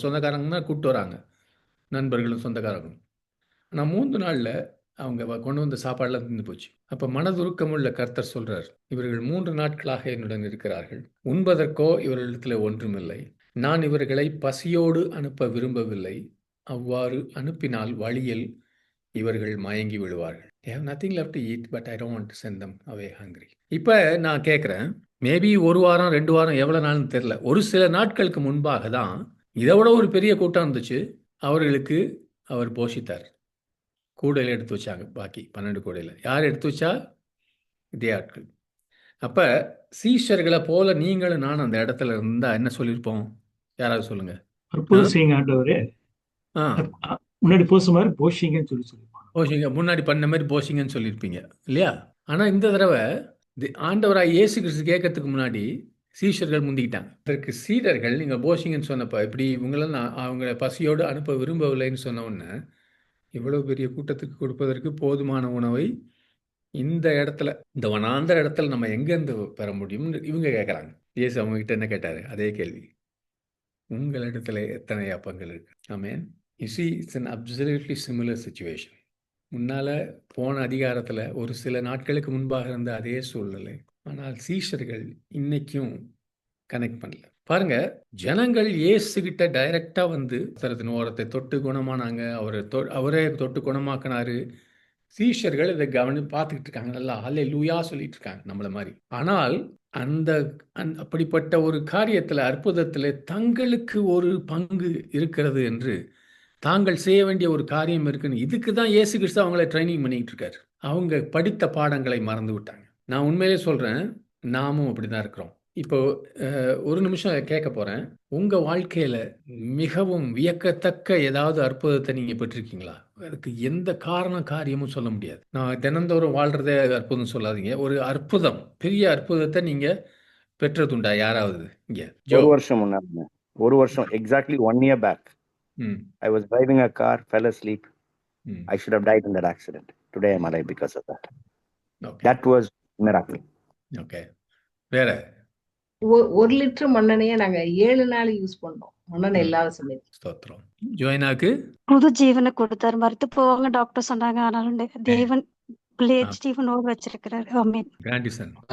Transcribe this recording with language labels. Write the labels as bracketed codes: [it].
[ta] சொந்தக்காரங்க தான் கூப்பிட்டு வராங்க, நண்பர்களும் சொந்தக்காரங்களும். ஆனால் 3 நாளில் அவங்க கொண்டு வந்த சாப்பாடெல்லாம் தின்னு போச்சு. அப்போ மனதுருக்கமுள்ள கர்த்தர் சொல்கிறார், இவர்கள் 3 நாட்களாக என்னுடன் இருக்கிறார்கள், உண்பதற்கோ இவர்களிடத்தில் ஒன்றுமில்லை. நான் இவர்களை பசியோடு அனுப்ப விரும்பவில்லை, அவ்வாறு அனுப்பினால் வழியில் இவர்கள் மயங்கி விடுவார்கள். [en] They have nothing left to eat, but I don't want to send them away hungry. [ta] இப்போ நான் கேட்குறேன், மேபி 1 வாரம் 2 வாரம் எவ்வளோ நாள்னு தெரில, ஒரு சில நாட்களுக்கு முன்பாக தான் இதை விட ஒரு பெரிய கூட்டம் இருந்துச்சு. அவர்களுக்கு அவர் போஷித்தார். கூடையில் எடுத்து வச்சாங்க, பாக்கி 12 கூடையில். யார் எடுத்து வச்சா? இதே ஆட்கள். அப்போ சீஷர்களை போல நீங்களும் நானும் அந்த இடத்துல இருந்தால் என்ன சொல்லியிருப்போம்? யாராவது சொல்லுங்க. அற்புதம் செய்யுங்க ஆண்டவரே. ஆ முன்னாடி போச மாதிரி போஷிங்கன்னு சொல்லிப்பாங்க. போஷிங்க முன்னாடி பண்ண மாதிரி போஷிங்கன்னு சொல்லியிருப்பீங்க இல்லையா? ஆனால் இந்த தடவை ஆண்டவராக இயேசு கிறிஸ்து கேட்கறதுக்கு முன்னாடி சீஷர்கள் முந்திக்கிட்டாங்க. அதற்கு சீடர்கள் நீங்கள் போஷிங்கன்னு சொன்னப்போ இப்படி இவங்களாம் அவங்க பசியோடு அனுப்ப விரும்பவில்லைன்னு சொன்ன உடனே இவ்வளோ பெரிய கூட்டத்துக்கு கொடுப்பதற்கு போதுமான உணவை இந்த இடத்துல, இந்த வனாந்தர இடத்துல நம்ம எங்கேருந்து பெற முடியும்னு இவங்க கேட்குறாங்க. இயேசு அவங்க கிட்ட என்ன கேட்டார்? அதே கேள்வி, உங்களிடத்துல எத்தனை அப்பங்கள் இருக்கு? ஆமென். [en] You see, it's an absolutely similar situation. [ta] முன்னால் போன அதிகாரத்தில் ஒரு சில நாட்களுக்கு முன்பாக இருந்த அதே சூழ்நிலை. ஆனால் சீஷர்கள் இன்னைக்கும் கனெக்ட் பண்ணல. பாருங்க, ஜனங்கள் இயேசுகிட்ட டைரக்டாக வந்து தரத்தின் ஓரத்தை தொட்டு குணமானாங்க. அவரே தொட்டு குணமாக்கினாரு. சீஷர்கள் இதை பார்த்துக்கிட்டு இருக்காங்க. நல்லா ஹல்லேலூயா சொல்லிட்டு இருக்காங்க நம்மள மாதிரி. ஆனால் அப்படிப்பட்ட ஒரு காரியத்தில், அற்புதத்தில் தங்களுக்கு ஒரு பங்கு இருக்கிறது என்று, தாங்கள் செய்ய வேண்டிய ஒரு காரியம் இருக்குன்னு, இதுக்கு தான் இயேசு கிறிஸ்து அவங்கள ட்ரைனிங் பண்ணிக்கிட்டு இருக்காரு. அவங்க படித்த பாடங்களை மறந்து விட்டாங்க. நான் உண்மையிலே சொல்கிறேன், நாமும் அப்படி தான் இருக்கிறோம். இப்போ ஒரு நிமிஷம் கேட்க போகிறேன். உங்கள் வாழ்க்கையில் மிகவும் வியக்கத்தக்க ஏதாவது அற்புதத்தை நீங்கள் பெற்றிருக்கீங்களா? அதுக்கு எந்த காரியமும் சொல்ல முடியாது. நான் தினந்தோறும் வாழ்கிறதே அற்புதம் சொல்லாதீங்க. ஒரு அற்புதம், பெரிய அற்புதத்தை நீங்கள் பெற்றதுண்டா யாராவது? இங்கே ஒரு வருஷம் முன்னாடி, ஒரு வருஷம் [en] Exactly 1 year back. I was driving a car, fell asleep. I should have died in that accident. Today I'm alive because of that. Okay. That was miracle. [ta] Okay. வேற 1 லிட்டர் மண்ணெண்ணையை நாங்க 7 நாள் யூஸ் பண்ணோம். மண்ணெண்ணெய் இல்லாத சமயத்துல. ஸ்தோத்திரம். ஜோயினாக்கு புது ஜீவனை கொடுத்தார். மறுத்து போவாங்க டாக்டர் சொன்னாங்க. ஆனாலும் தேவன் ஜீவனோடு வச்சிருக்கிறார். ஆமென். கிராண்டிசன்.